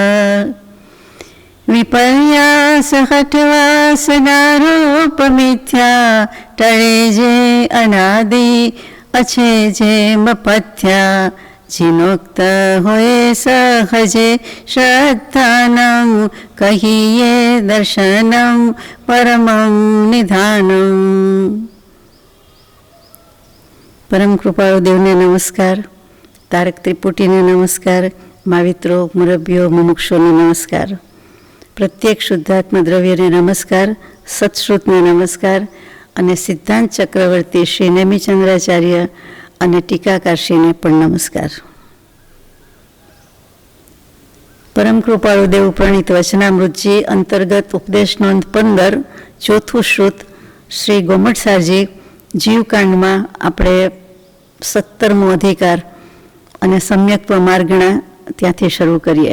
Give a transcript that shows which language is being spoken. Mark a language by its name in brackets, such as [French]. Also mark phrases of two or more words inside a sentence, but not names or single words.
[Gujarati] વિપર્યાસહઠવાસનારૂપમિથ્યા ટળે જે અનાદિ અચ્છે જે મપથ્યા જિનોક્ત હોએ સહજે શ્રદ્ધાનં કહિએ દર્શનં પરમં નિધાનં। પરમ કૃપાળુ દેવને નમસ્કાર, તારક ત્રિપુટીને નમસ્કાર, માવિત્રો મુરબ્બિયો મુમુક્ષોને નમસ્કાર, પ્રત્યેક શુદ્ધાત્મ દ્રવ્યને નમસ્કાર, સત્શ્રુતને નમસ્કાર અને સિદ્ધાંત ચક્રવર્તી શ્રી નેમિચંદ્રાચાર્ય અને ટીકાકારશ્રીને પણ નમસ્કાર. પરમ કૃપાળુ દેવ પ્રણીત વચનામૃતજી અંતર્ગત ઉપદેશ નોંધ 15 ચોથું શ્રુત શ્રી ગોમટસારજી જીવકાંડમાં આપણે 17મો અધિકાર અને સમ્યક્ત્વ માર્ગણા ત્યાંથી શરૂ કરીએ.